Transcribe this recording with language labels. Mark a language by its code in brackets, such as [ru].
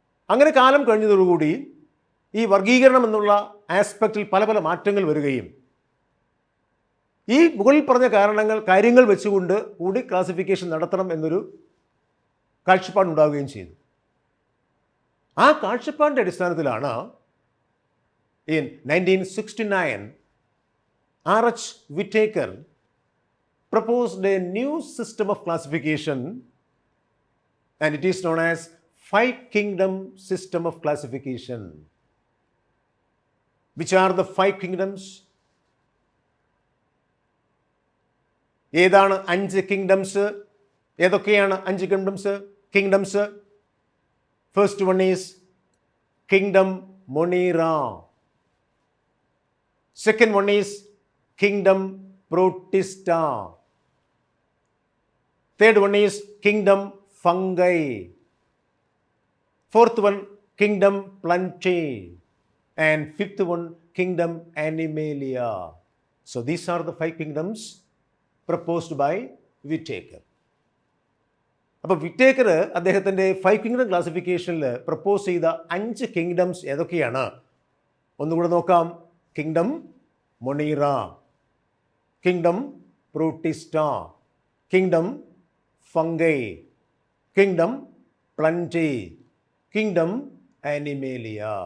[ml] അങ്ങനെ കാലം കഴിഞ്ഞതോടുകൂടി ഈ വർഗീകരണം എന്നുള്ള ആസ്പെക്റ്റിൽ പല പല മാറ്റങ്ങൾ വരികയും ഈ മുകളിൽ പറഞ്ഞ കാര്യങ്ങൾ വെച്ചുകൊണ്ട് കൂടി ക്ലാസിഫിക്കേഷൻ നടത്തണം എന്നൊരു കാഴ്ചപ്പാടുണ്ടാവുകയും ചെയ്തു. ആ കാഴ്ചപ്പാടിൻ്റെ അടിസ്ഥാനത്തിലാണ് [en] in 1969 [ml] R.H. [en] Whittaker proposed a new system of classification, and it is known as five kingdom system of classification. Which are the five kingdoms? [ml] ഏതാണ് 5 കിങ്ഡംസ്? ഏതൊക്കെയാണ് 5 kingdoms? [en] First one is kingdom monera. Second one is kingdom protista. Third one is kingdom fungi. Fourth one kingdom plantae. And fifth one kingdom animalia. So these are the 5 kingdoms proposed by Whittaker. [ml] അപ്പോൾ Whittaker അദ്ദേഹത്തിൻ്റെ 5 kingdom ക്ലാസിഫിക്കേഷനിൽ propose ചെയ്ത 5 kingdoms ഏതൊക്കെയാണ്? ഒന്നുകൂടെ നോക്കാം. Kingdom Monera, kingdom പ്രൂട്ടിസ്റ്റ, kingdom fungi, kingdom plenty, kingdom Animalia.